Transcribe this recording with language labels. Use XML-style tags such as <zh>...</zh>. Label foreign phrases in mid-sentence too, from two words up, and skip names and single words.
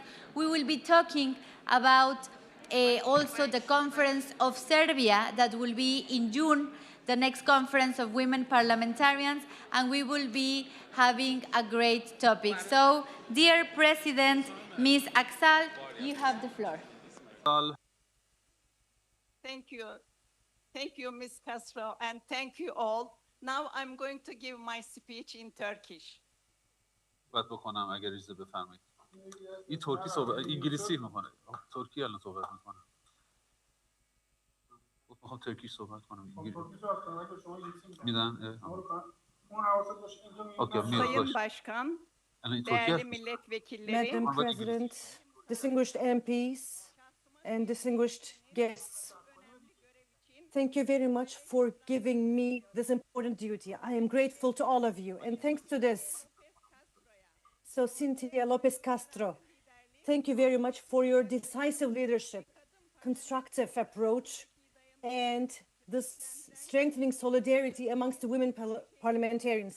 <en>We will be talking about also the Conference of Serbia that will be in June, the next Conference of Women Parliamentarians, and we will be having a great topic. So, dear President, Ms. Axal, you have the floor. Thank you. Thank you, Ms. Castro, and thank you all. Now I'm going to give my speech in Turkish.</en> <fa>صحبت بکنم اگر اجازه بفرمایید. این ترکی صحبت انگلیسی میکنه. ترکی الان صحبت میکنه. میخوام ترکی صحبت کنم. میدن.</fa> <tr>Sayın Başkan, değerli milletvekilleri.</tr> <en>Madam President, distinguished MPs and distinguished guests, thank you very much for giving me this important duty. I am grateful to all of you, and thanks to this. So, Cynthia Lopez Castro, thank you very much for your decisive leadership, constructive approach, and this strengthening solidarity amongst the women parliamentarians.</en>